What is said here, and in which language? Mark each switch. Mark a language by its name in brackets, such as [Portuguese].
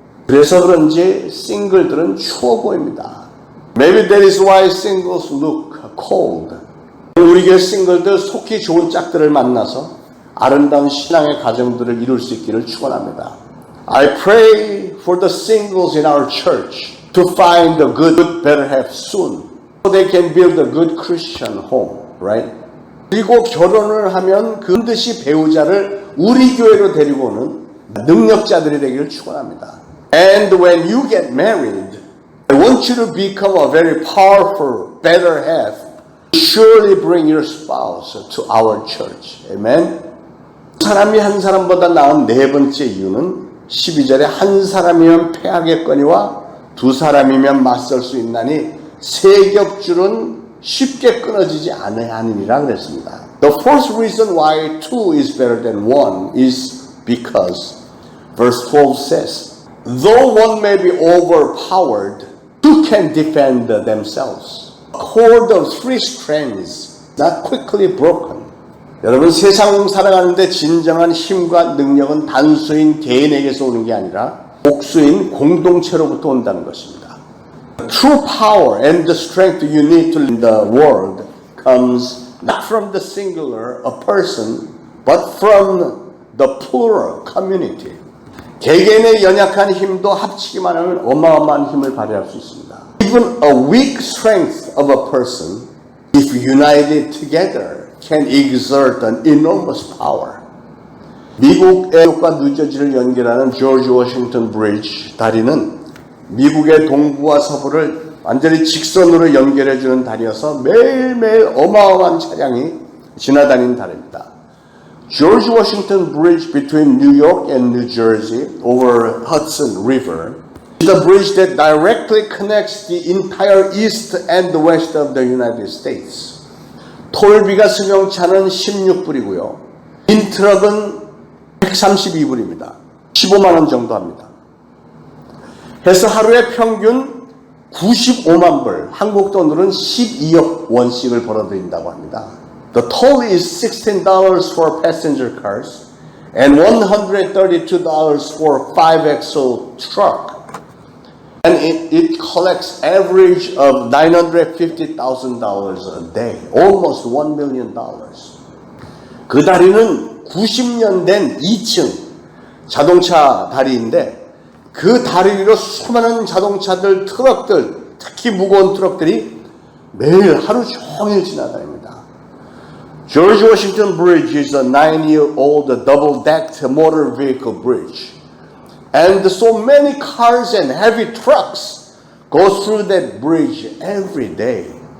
[Korean] 그래서 그런지 싱글들은 추워 보입니다. [English] Maybe that is why singles look cold. [Korean] 우리 교회 싱글들 속히 좋은 짝들을 만나서 아름다운 신앙의 가정들을 이룰 수 있기를 축원합니다. [English] I pray for the singles in our church to find a good better half soon, so they can build a good Christian home, right? [Korean] 그리고 결혼을 하면 반드시 배우자를 우리 교회로 데리고 오는 능력자들이 되기를 축원합니다. [English] And when you get married, I want you to become a very powerful better half. Surely bring your spouse to our church. Amen. [Korean] 사람이 한 사람보다 나은 네 번째 이유는 12절에 한 사람이면 패하겠거니와 두 사람이면 맞설 수 있나니 세 겹줄은 쉽게 끊어지지 아니하니라 그랬습니다. [English] The fourth reason why two is better than one is because verse 12 says, though one may be overpowered, two can defend themselves. A cord of three strands, not quickly broken. [Korean] 여러분, 세상 살아가는데 진정한 힘과 능력은 단수인 개인에게서 오는 게 아니라 복수인 공동체로부터 온다는 것입니다. [English] True power and the strength you need to in the world comes not from the singular, a person, but from the plural community. [Korean] 개개인의 연약한 힘도 합치기만 하면 어마어마한 힘을 발휘할 수 있습니다. [English] Even a weak strength of a person, if united together, can exert an enormous power. [Korean] 미국의 뉴욕과 뉴저지를 연결하는 조지 워싱턴 브리지 다리는 미국의 동부와 서부를 완전히 직선으로 연결해주는 다리여서 매일매일 어마어마한 차량이 지나다니는 다리입니다. [English] George Washington Bridge between New York and New Jersey over Hudson River is a bridge that directly connects the entire east and west of the United States. [Korean] 톨비가 승용차는 16불이고요. 인트럭은 132불입니다. 15만 원 정도 합니다. 해서 하루에 평균 95만 불, 한국 돈으로는 12억 원씩을 벌어들인다고 합니다. [English] The toll is $16 for passenger cars and $132 for 5-axle truck. And it collects average of $950,000 a day, almost $1 million. [Korean] 그 다리는 90년 된 2층 자동차 다리인데 그 다리 위로 수많은 자동차들, 트럭들, 특히 무거운 트럭들이 매일 하루 종일 지나다닙니다. [English] George Washington Bridge is a 9-year-old double-decked motor vehicle bridge. And so many cars and heavy trucks go through that bridge every day.